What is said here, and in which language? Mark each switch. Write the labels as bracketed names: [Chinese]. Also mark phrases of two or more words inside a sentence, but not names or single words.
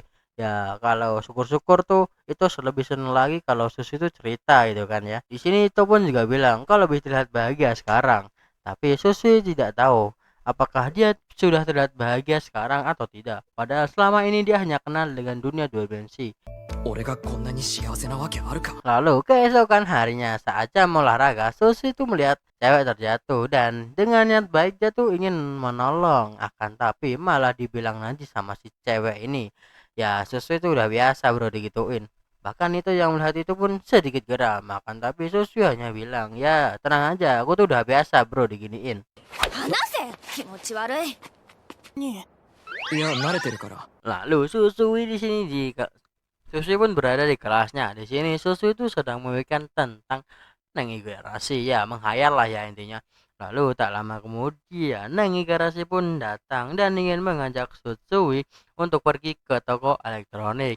[Indonesian] Ya kalau syukur-syukur tuh itu lebih seneng lagi kalau Susi itu cerita gitu kan ya. Di sini itu pun juga bilang kalau lebih terlihat bahagia sekarang. Tapi Susi tidak tahu apakah dia sudah terlihat bahagia sekarang atau tidak. Padahal selama ini dia hanya kenal dengan dunia dua dimensi. [Japanese] 俺がこんなに幸せなわけあるか。 [Indonesian] Lalu keesokan harinya saat jam olahraga, Susi itu melihat cewek terjatuh dan dengan niat baik dia tuh ingin menolong. Akan tapi malah dibilang nanti sama si cewek ini. Ya Susi itu udah biasa bro digituin. Bahkan itu yang melihat itu pun sedikit geram. Akan tapi Susi hanya bilang, ya tenang aja, aku tuh udah biasa bro diginiin. [Japanese] 話せ気持ち悪い。いや、慣れてるから。 [Indonesian] Lalu Susui di sini Susui pun berada di kelasnya. Di sini Susui itu sedang memikirkan tentang Neng Igarashi ya, menghayal lah ya intinya. Lalu tak lama kemudian Neng Igarashi pun datang dan ingin mengajak Susui untuk pergi ke toko elektronik.